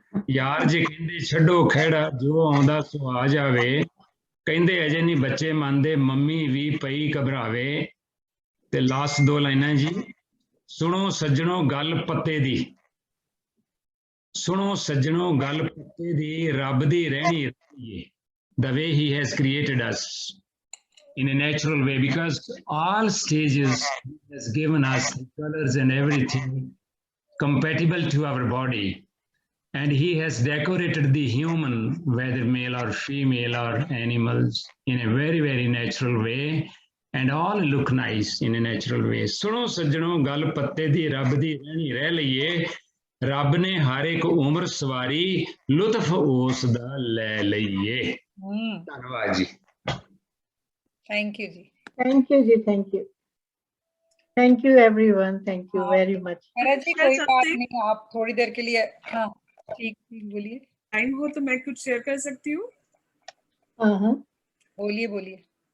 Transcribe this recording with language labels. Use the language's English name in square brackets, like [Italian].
[Punjabi] ਯਾਰ ਜੇ ਕਹਿੰਦੇ ਛੱਡੋ ਖਹਿੜਾ, ਜੋ ਆਉਂਦਾ ਸੋ ਆ ਜਾਵੇ। ਕਹਿੰਦੇ ਅਜੇ ਨਹੀਂ ਬੱਚੇ ਮੰਨਦੇ, ਮੰਮੀ ਵੀ ਪਈ ਘਬਰਾਵੇ। ਤੇ ਲਾਸਟ 2 ਲਾਈਨਾਂ ਜੀ, ਸੁਣੋ ਸੱਜਣੋ ਗੱਲ ਪੱਤੇ ਦੀ, ਸੁਣੋ ਸੱਜਣੋ ਗੱਲ ਪੱਤੇ ਦੀ, ਰੱਬ ਦੀ ਰਹਿਣੀ ਰਹੀਏ। [English] The way he has created us in a natural way, because all stages he has given us colors and everything compatible to our body, and he has decorated the human, whether male or female or animals, in a very very natural way, and all look nice in a natural way. [Punjabi] ਸੁਣੋ ਸੱਜਣੋ ਗੱਲ ਪੱਤੇ ਦੀ, ਰੱਬ ਦੀ ਰਹਿਣੀ ਰਹਿ ਲਈਏ। ਰੱਬ ਨੇ ਹਰ ਇੱਕ ਉਮਰ ਸਵਾਰੀ, ਲੁਤਫ ਉਸ ਦਾ ਲੈ ਲਈਏ। ਧੰਨਵਾਦ ਜੀ। [English] Thank you जी। Thank you जी, thank you everyone, thank you very much. [Hindi] जी कोई बात नहीं, आप थोड़ी देर के लिए, हाँ ठीक बोलिए। टाइम हो तो मैं कुछ शेयर कर सकती हूँ। बोलिए बोलिए।